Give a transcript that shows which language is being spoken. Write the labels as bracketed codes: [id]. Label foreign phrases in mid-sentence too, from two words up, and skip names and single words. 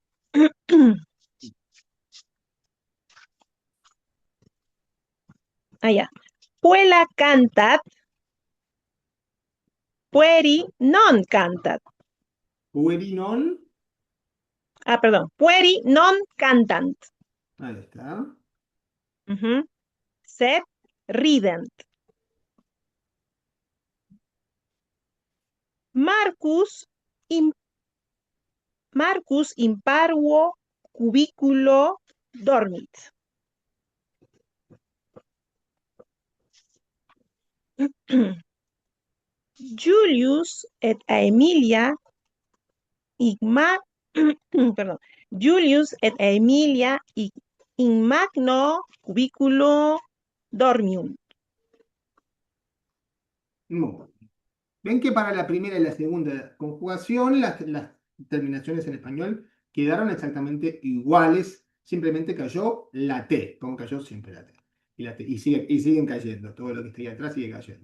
[es] Allá. [la] Puella cantat, pueri non cantat. Pueri non. Perdón. Pueri non cantant. [es] Ahí está. [la] Sed rident. Marcus in parvo cubiculo dormit. Julius et Emilia perdón, Julius et Aemilia in magno cubiculo dormium. [es] Muy bien. Ven que para la primera y la segunda conjugación las terminaciones en español quedaron exactamente iguales, simplemente cayó la T, como cayó siempre la T. Y siguen cayendo, todo lo que está ahí atrás sigue cayendo.